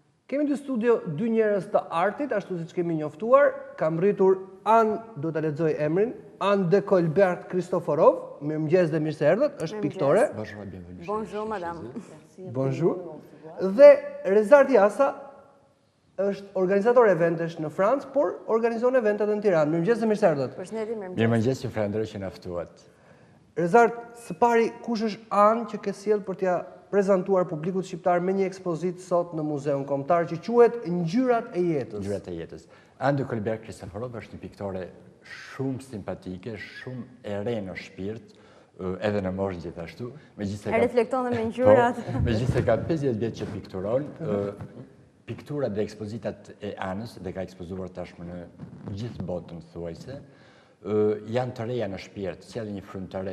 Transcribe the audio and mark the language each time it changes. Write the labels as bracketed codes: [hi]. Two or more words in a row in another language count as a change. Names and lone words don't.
[sq] Kemi në studio dy njerëz të artit, ashtu siç kemi njoftuar, kam rritur do ta lexoj emrin, Anne de Colbert Kristoforov, mirëmëngjes dhe mirë se erdhët, është piktore. [fr] Bonjour madame. Bonjour. [sq] Dhe Rezar Tiasa është organizator eventesh në Francë, por organizon eventet në Tiranë. Mirëmëngjes dhe mirë se erdhët. Përshëndetje, mirëmëngjes. Mirëmëngjes, ju falenderoj që na ftuat. Rezar, së pari kush është Anne që ke sjell për t'ia prezantuar publikut shqiptar me një ekspozitë sot në Muzeun Kombëtar që quhet Ngjyrat e jetës. Ngjyrat e jetës. Anne de Colbert Kristoforov është një piktore shumë simpatike, shumë e re në shpirt, edhe në moshë gjithashtu. E reflekton dhe me ngjyrat. Megjithëse ka 50 vjet që pikturon, pikturat dhe ekspozitat e Anës, dhe ka ekspozuar tashmë në gjithë botën thuajse, janë të reja në shpirt, sjellin një frymë të re.